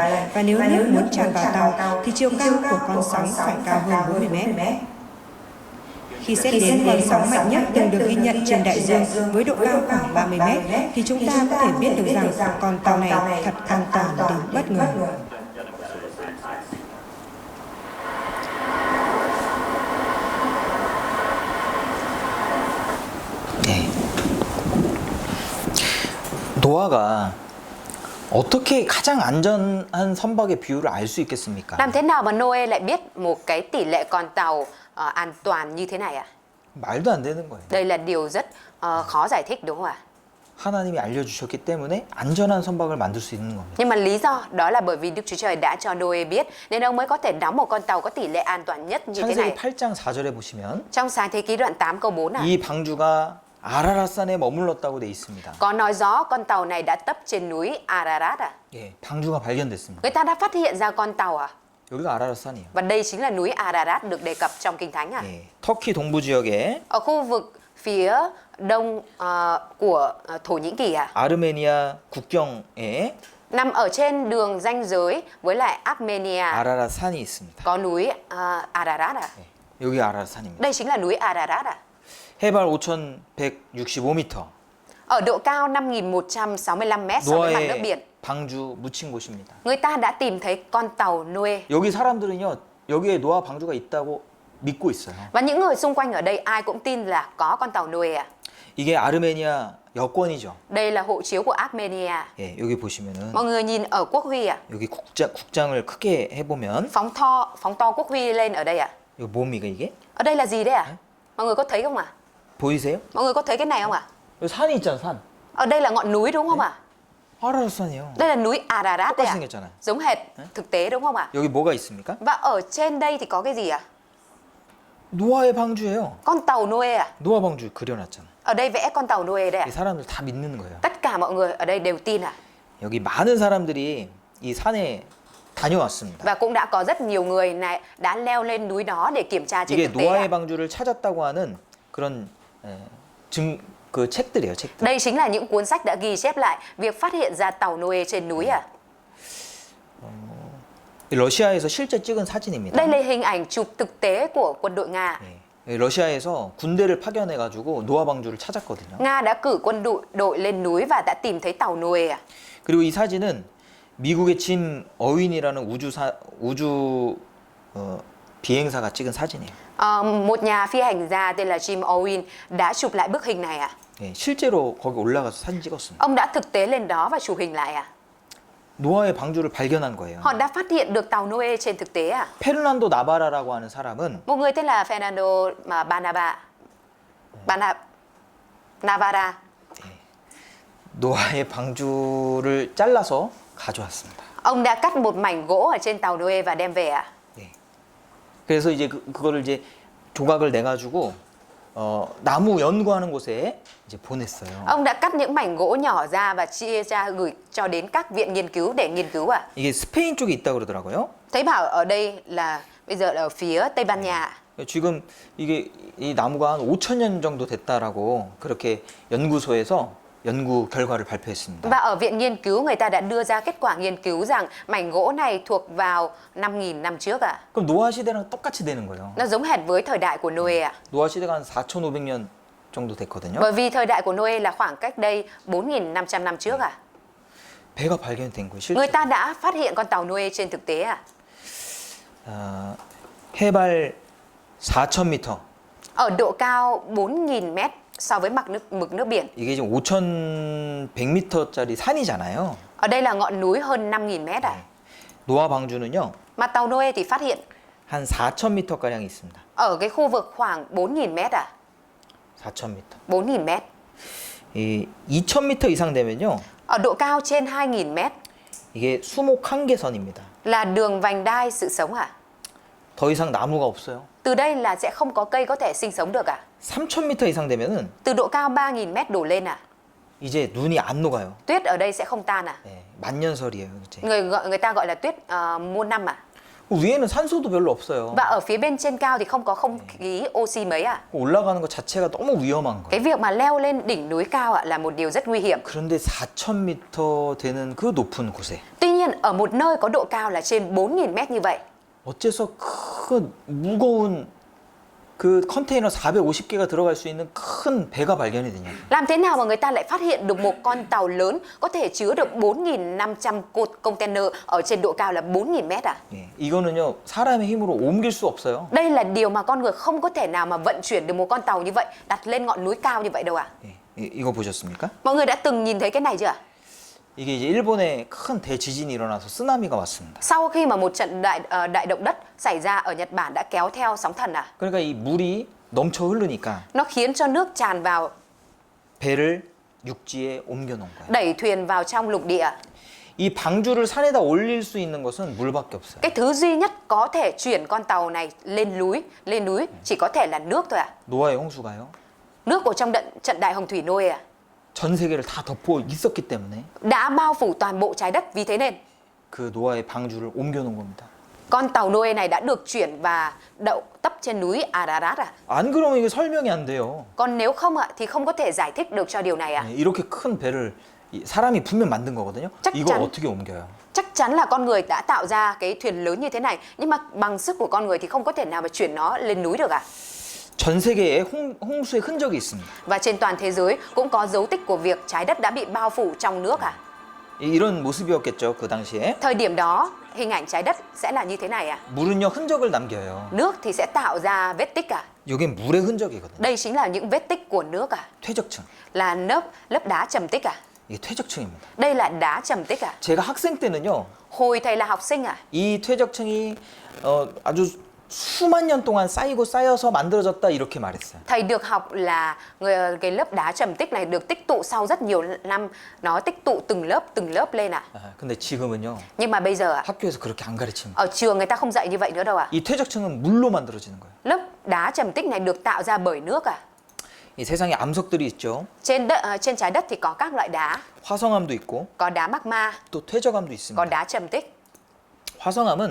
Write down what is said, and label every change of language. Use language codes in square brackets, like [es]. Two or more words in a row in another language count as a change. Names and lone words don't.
[vi] Và nếu nước muốn tràn vào tàu, thì chiều cao của con sóng phải cao hơn 40 m. Khi xét đến con sóng mạnh nhất từng được ghi nhận trên đại dương với độ cao khoảng 30 m, thì chúng ta có thể biết được rằng con tàu này thật an toàn đến bất ngờ. [ko] 노아가 어떻게 가장 안전한 선박의 비율을 알 수 있겠습니까? [vi] Làm thế nào mà Noe lại biết một cái tỷ lệ con tàu an toàn như thế này ạ? [ko] 말도 안 되는 거예요. [vi] Đây là điều rất khó giải thích đúng không ạ? [ko] 하나님이 알려주셨기 때문에 안전한 선박을 만들 수 있는 겁니다. [vi] Nhưng mà lý do đó là bởi vì Đức Chúa Trời đã cho Noe biết nên ông mới có thể đóng một con tàu có tỷ lệ an toàn nhất như thế [ko] 창세기 [vi] này. [ko] 8장 4절에 보시면 [vi] Trong Sáng Thế Ký đoạn 8 câu 4 ạ, [ko] 이 방주가 아라랏산에 머물렀다고 돼 있습니다. [vi] có nói rõ con tàu này đã tấp trên núi Ararat ạ. [ko] 예, 방주가 발견됐습니다. [vi] Người ta đã phát hiện ra con tàu ạ. [ko] 여기가 아라랏산이에요. [vi] Và đây chính là núi Ararat được đề cập trong Kinh Thánh ạ. [ko] 예, 터키 동부 지역에 [vi] Ở khu vực phía đông của Thổ Nhĩ Kỳ ạ. [ko] 아르메니아 국경에 [vi] Nằm ở trên đường ranh giới với lại Armenia [ko] 아라랏산이 있습니다. [vi] có núi Ararat ạ. [ko] 예, 여기 아라랏산입니다. [vi] Đây chính là núi Ararat ạ. [ko] 해발 5,165m. [vi] Ở độ cao 5.165 m so với mặt nước [ko] 노아의 [vi] biển. [ko] 방주 묻힌 곳입니다. [vi] Người ta đã tìm thấy con tàu Noe. [ko] 여기 사람들은요, 여기에 노아 방주가 있다고 믿고 있어요. [vi] Và những người xung quanh ở đây ai cũng tin là có con tàu Noe ạ. [ko] 이게 아르메니아 여권이죠. [vi] Đây là hộ chiếu của Armenia. [ko] 예, 여기 보시면은 [vi] Mọi người nhìn ở quốc huy ạ. [ko] 여기 국장을 크게 해보면 [vi] Phóng to quốc huy lên ở đây ạ. [ko] 이거 뭡니까 이게? [vi] Ở đây là gì đấy ạ? Mọi người có thấy không ạ? [ko] 보이세요? [vi] Mọi người có thấy cái này không ạ? [ko] 여기 산이 있잖아, 산. [vi] Ở đây là ngọn núi đúng không ạ? [ko] 아라라산이요. [vi] Đây là núi Ararat đấy [ko] 똑같이 [vi] ạ. [ko] 생겼잖아요. [vi] Giống hệt thực tế đúng không ạ? [ko] 여기 뭐가 있습니까? [vi] Và ở trên đây thì có cái gì ạ? [ko] 노아의 방주예요. [vi] Con tàu Noe ạ. [ko] 노아 방주 그려놨잖아. [vi] Ở đây vẽ con tàu Noe đấy ạ. [ko] 이 사람들 다 믿는 거예요. [vi] Tất cả mọi người ở đây đều tin ạ. [ko] 여기 많은 사람들이 이 산에 다녀왔습니다. [vi] Và cũng đã có rất nhiều người này đã leo lên núi đó để kiểm tra trên [ko] 이게 [vi] thực tế ạ. [ko] 노아의 방주를 찾았다고 하는 그런 그 책들이에요, 책들. [vi] Đây chính là những cuốn sách đã ghi chép lại việc phát hiện ra tàu Noe trên núi ạ. [ko] 러시아에서 실제 찍은 사진입니다. [vi] Đây là hình ảnh chụp thực tế của quân đội Nga. [ko] 예. 러시아에서 군대를 파견해가지고 노아 방주를 찾았거든요. [vi] Nga đã cử quân đội lên núi và đã tìm thấy tàu Noe ạ. [ko] 그리고 이 사진은 미국의 짐 어윈이라는 우주 비행사가 찍은 사진이에요. [vi] Một nhà phi hành gia tên là Jim Owen đã chụp lại bức hình này ạ. [ko] 예, 실제로 거기 올라가서 사진 찍었습니다. [vi] Ông đã thực tế lên đó và chụp hình lại ạ. [ko] 노아의 방주를 발견한 거예요. [vi] Họ đã phát hiện được tàu Noe trên thực tế ạ. [ko] 페르난도 나바라라고 하는 사람은 [vi] Một người tên là Fernando Navarra [ko] 노아의 방주를 잘라서 가져왔습니다. [vi] ông đã cắt một mảnh gỗ ở trên tàu Noe và đem về ạ. [ko] 예. 그래서 이제 그거를 이제 조각을 내 가지고 나무 연구하는 곳에 이제 보냈어요. [vi] Ông đã cắt những mảnh gỗ nhỏ ra và chia ra gửi cho đến các viện nghiên cứu để nghiên cứu ạ. [ko] 이게 스페인 쪽에 있다 그러더라고요. [vi] Thấy bảo ở đây là bây giờ là ở phía Tây Ban Nha. [ko] 지금 이게 이 나무가 한 5,000년 정도 됐다라고 그렇게 연구소에서 연구 결과를 발표했습니다. [vi] Và ở viện nghiên cứu người ta đã đưa ra kết quả nghiên cứu rằng mảnh gỗ này thuộc vào 5.000 năm trước ạ. [ko] 그럼 노아 시대랑 똑같이 되는 거예요. [vi] Nó giống hệt với thời đại của Noe ạ. [ko] 노아 시대가 한 4,500년 정도 됐거든요. [vi] Bởi vì thời đại của Noe là khoảng cách đây 4.500 năm trước ạ. [ko] 배가 발견된 거예요. [vi] Người [ko] 실제. [vi] ta đã phát hiện con tàu Noe trên thực tế ạ. [ko] 해발 4,000m. [vi] Ở độ cao 4.000 mét so với mực nước biển. [ko] 이게 지금 5,100m짜리 산이잖아요. [vi] Ở đây là ngọn núi hơn 5.000 mét ạ. [ko] 노아 방주는요. [vi] Mà tàu Noe thì phát hiện [ko] 한 4,000m 가량이 있습니다. [vi] ở cái khu vực khoảng 4.000 mét ạ. [ko] 4,000m. [vi] 4.000 mét. [ko] 이 2,000m 이상 되면요. [vi] Ở độ cao trên 2.000 mét [ko] 이게 수목 한계선입니다. [vi] là đường vành đai sự sống ạ. [ko] 더 이상 나무가 없어요. [vi] Từ đây là sẽ không có cây có thể sinh sống được ạ. [ko] 3,000m 이상 되면은 [vi] Từ độ cao 3.000 mét đổ lên ạ. [ko] 이제 눈이 안 녹아요. [vi] Tuyết ở đây sẽ không tan ạ. [ko] 네, 만년설이에요. 이제. [vi] Người ta gọi là tuyết muôn năm ạ. [ko] 위에는 산소도 별로 없어요. [vi] Và ở phía bên trên cao thì không có không khí oxy mấy ạ. [ko] 올라가는 것 자체가 너무 위험한 거예요. [vi] Cái việc mà leo lên đỉnh núi cao ạ là một điều rất nguy hiểm. [ko] 그런데 4,000m 되는 그 높은 곳에 [vi] Tuy nhiên ở một nơi có độ cao là trên 4.000 mét như vậy, [ko] 어째서 큰 무거운 그 컨테이너 450개가 들어갈 수 있는 큰 배가 발견이 되냐? [vi] làm thế nào mà người ta lại phát hiện được một con tàu lớn có thể chứa được 4.500 cột container ở trên độ cao là 4.000 mét à? [ko] 예, 이거는요 사람의 힘으로 옮길 수 없어요. [vi] Đây là điều mà con người không có thể nào mà vận chuyển được một con tàu như vậy đặt lên ngọn núi cao như vậy đâu ạ. [ko] 예, 이거 보셨습니까? [vi] Mọi người đã từng nhìn thấy cái này chưa ạ? [ko] 이게 이제 일본에 큰 대지진이 일어나서 쓰나미가 왔습니다. [vi] Sau khi mà một trận đại động đất xảy ra ở Nhật Bản đã kéo theo sóng thần à? [ko] 그러니까 이 물이 넘쳐 흐르니까 [vi] Nó khiến cho nước tràn vào, [ko] 배를 육지에 옮겨 놓은 거예요. [vi] đẩy thuyền vào trong lục địa. [ko] 이 방주를 산에다 올릴 수 있는 것은 물밖에 없어요. [vi] Cái thứ duy nhất có thể chuyển con tàu này lên núi chỉ có thể là nước thôi ạ. [ko] 노아의 홍수가요. [vi] Nước của trong trận đại hồng thủy Noe ạ. [ko] 전 세계를 다 덮고 있었기 때문에 [vi] Đã bao phủ toàn bộ trái đất, vì thế nên [ko] 그 노아의 방주를 옮겨 놓은 겁니다. [vi] con tàu Noe này đã được chuyển và đậu tấp trên núi Ararat ạ. [ko] 안 그러면 이게 설명이 안 돼요. [vi] Còn nếu không ạ thì không có thể giải thích được cho điều này ạ. [ko] 네, 이렇게 큰 배를 사람이 분명 만든 거거든요. [vi] chắc [ko] 이걸 [vi] chắn [ko] 어떻게 옮겨요? [vi] chắc chắn là con người đã tạo ra cái thuyền lớn như thế này, nhưng mà bằng sức của con người thì không có thể nào mà chuyển nó lên núi được ạ. [ko] 전 세계에 홍수의 흔적이 있습니다. [vi] Và trên toàn thế giới cũng có dấu tích của việc trái đất đã bị bao phủ trong nước ạ. [ko] 이런 모습이었겠죠 그 당시에. [vi] Thời điểm đó hình ảnh trái đất sẽ là như thế này ạ. [ko] 물은요 흔적을 남겨요. [vi] Nước thì sẽ tạo ra vết tích ạ. [ko] 이게 물의 흔적이거든요. [vi] Đây chính là những vết tích của nước à? [ko] 퇴적층. [vi] Là lớp đá trầm tích à? [ko] 이게 퇴적층입니다. [vi] Đây là đá trầm tích à? [ko] 제가 학생 때는요. [vi] Hồi thầy là học sinh à? [ko] 이 퇴적층이 아주 수만 년 동안 쌓이고 쌓여서 만들어졌다 이렇게 말했어요. [vi] Thầy được học là cái lớp đá trầm tích này được tích tụ sau rất nhiều năm, nó tích tụ từng lớp lên à? [ko] 근데 지금은요. [vi] Nhưng mà bây giờ à, [ko] 학교에서 그렇게 안 가르칩니다. [vi] ở trường người ta không dạy như vậy nữa đâu à? [ko] 이 퇴적층은 물로 만들어지는 거예요. [vi] Lớp đá trầm tích này được tạo ra bởi nước à? [ko] 이 세상에 암석들이 있죠. [vi] Trên trái đất thì có các loại đá, [ko] 화성암도 있고 [vi] có đá magma, [ko] 또 퇴적암도 [vi] có [ko] 있습니다. [vi] đá trầm tích. [ko] 화성암은